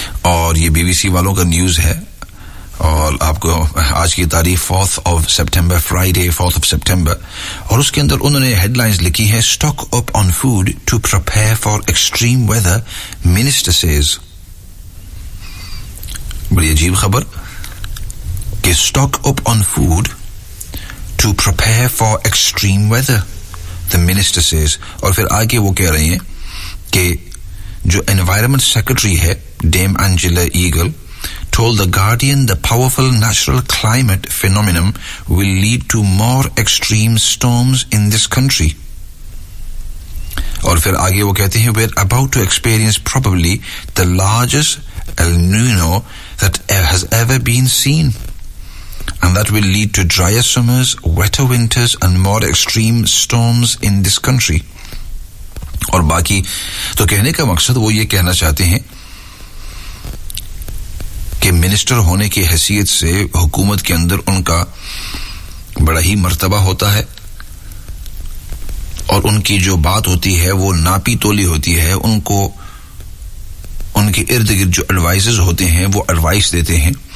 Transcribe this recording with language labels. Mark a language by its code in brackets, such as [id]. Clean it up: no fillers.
[ur] اور یہ be B C والوں کا نیوز ہے اور آپ کو آج کی تاریخ [en] 4th of September, Friday, 4th of September [ur] اور اس کے اندر انہوں نے ہیڈ لائنز لکھی ہے [en] Stock up on food to prepare for extreme weather, minister says. [ur] بڑی عجیب خبر کہ [en] Stock up on food to prepare for extreme weather, the minister says. [ur] اور پھر آگے وہ کہہ رہے ہیں کہ جو [en] environment secretary ہے Dame Angela Eagle told the Guardian the powerful natural climate phenomenon will lead to more extreme storms in this country. [ur] اور پھر آگے وہ کہتے ہیں [en] we're about to experience probably the largest El Nino that has ever been seen and that will lead to drier summers, wetter winters and more extreme storms in this country. [ur] اور باقی تو کہنے کا مقصد وہ یہ کہنا چاہتے ہیں کہ منسٹر ہونے کی حیثیت سے حکومت کے اندر ان کا بڑا ہی مرتبہ ہوتا ہے اور ان کی جو بات ہوتی ہے وہ ناپی تولی ہوتی ہے, ان کو ان کے ارد گرد جو ایڈوائزز ہوتے ہیں وہ ایڈوائس دیتے ہیں.